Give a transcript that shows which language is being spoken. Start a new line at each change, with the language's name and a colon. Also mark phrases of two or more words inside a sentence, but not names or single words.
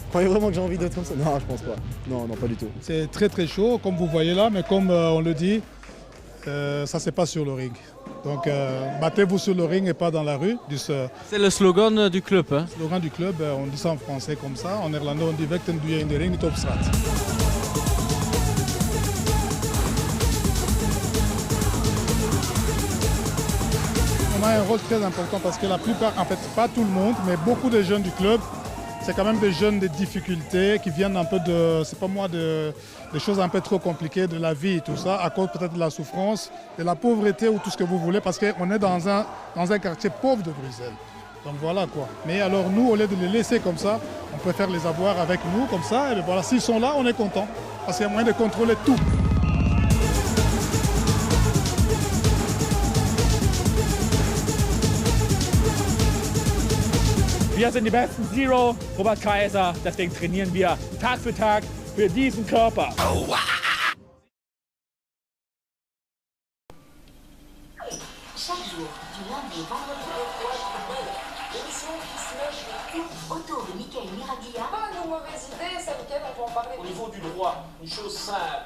French: Vous croyez vraiment que j'ai envie d'être comme ça? Non, je pense pas. Non, pas du tout. C'est très très chaud, comme vous voyez là, mais comme on le dit, ça c'est pas sur le ring. Donc battez-vous sur le ring et pas dans la rue. C'est le slogan du club. Hein? Le slogan du club, on dit ça en français comme ça. En néerlandais, on dit
Dutch: Vechten doe je in de ring, niet op straat.
French: On a un rôle très important parce que la plupart, en fait pas tout le monde, mais beaucoup de jeunes du club, c'est quand même des jeunes de difficultés qui viennent un peu de, c'est pas moi, des choses un peu trop compliquées de la vie et tout ça, à cause peut-être de la souffrance, de la pauvreté ou tout ce que vous voulez, parce qu'on est dans un quartier pauvre de Bruxelles. Donc voilà quoi. Mais alors nous, au lieu de les laisser comme ça, on préfère les avoir avec nous comme ça, et bien voilà, s'ils sont là, on est content, parce qu'il y a moyen de contrôler tout.
German: Wir sind die besten Zero, Robert Kaiser. Deswegen trainieren wir Tag für Tag für diesen Körper.
French: Chaque jour, du lundi au vendredi, l'émission qui se met tout autour de Michael Miraglia. Pas nos mauvaises idées, c'est lequel on peut en parler. Au niveau du droit, une chose simple.